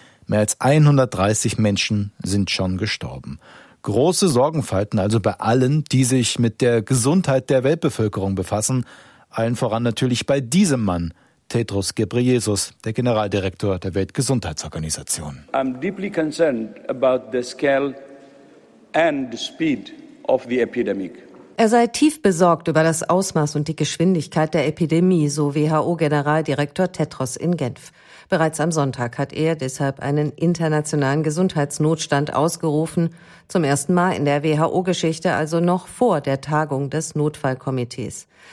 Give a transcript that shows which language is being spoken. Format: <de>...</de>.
<de>Mehr als 130 Menschen sind schon gestorben. Große Sorgenfalten also bei allen, die sich mit der Gesundheit der Weltbevölkerung befassen. Allen voran natürlich bei diesem Mann, Tedros Ghebreyesus, der Generaldirektor der Weltgesundheitsorganisation.</de> <en>I'm deeply concerned about the scale and the speed of the epidemic.</en> <de>Er sei tief besorgt über das Ausmaß und die Geschwindigkeit der Epidemie, so WHO-Generaldirektor Tedros in Genf. Bereits am Sonntag hat er deshalb einen internationalen Gesundheitsnotstand ausgerufen, zum ersten Mal in der WHO-Geschichte, also noch vor der Tagung des Notfallkomitees.</de>